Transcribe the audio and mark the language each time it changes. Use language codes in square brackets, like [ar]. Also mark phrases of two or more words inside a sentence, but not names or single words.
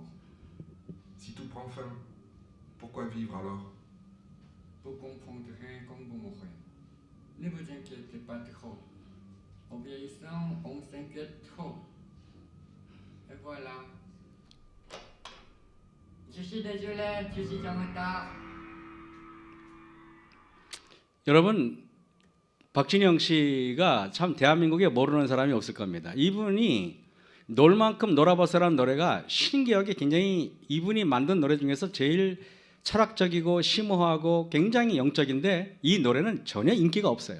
[fr] Si tout prend fin, pourquoi vivre alors? Vous comprendrez quand vous mourrez. Ne vous inquiétez pas trop. En vieillissant, on s'inquiète trop. Et voilà. Je suis désolé, je suis en retard. [ko] 여러분, 박진영 씨가 참 대한민국에 모르는 사람이 없을 겁니다. 이분이 놀 만큼 놀아보세라는 노래가 신기하게 굉장히 이분이 만든 노래 중에서 제일 철학적이고 심오하고 굉장히 영적인데 이 노래는 전혀 인기가 없어요.